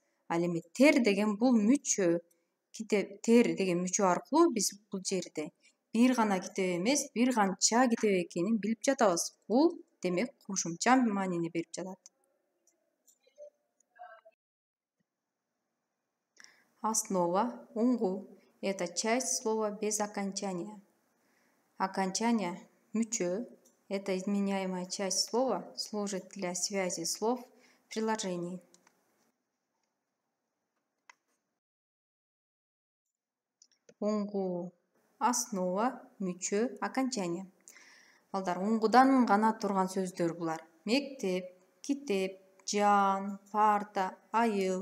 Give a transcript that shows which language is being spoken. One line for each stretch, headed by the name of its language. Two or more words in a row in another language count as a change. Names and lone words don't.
Kyrgyz: Ал эми тер деген бул мүчө. Китеп, тер деген мүчө аркылуу биз бул жерде бир гана китеп эмес, бир канча китеп экенин билип жатабыз. Бул демек кошумча маанини берип жатат.
Russian: Основа, уңгу. Это часть слова без окончания. Окончание, мүчө. Это изменяемая часть слова, служит для связи слов в предложении.
Kyrgyz: Уңгу, основа, мүчө, окончание. Балдар, уңгудан гана турган сөздөр булар. Мектеп, китеп, жан, парта, айыл.